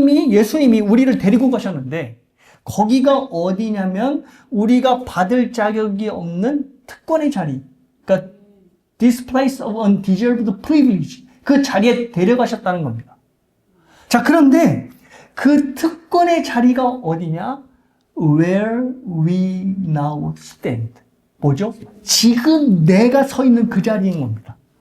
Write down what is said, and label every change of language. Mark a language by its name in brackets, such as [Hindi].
[Korean] 예수님이 우리를 데리고 가셨는데 거기가 어디냐면 우리가 받을 자격이 없는 특권의 자리. 그러니까 this place of undeserved privilege. 그 자리에 데려가셨다는 겁니다. 자, 그런데 그 특권의 자리가 어디냐? [English] Where we now stand. 뭐죠? [Korean] 지금 내가 서 있는 그 자리인 겁니다.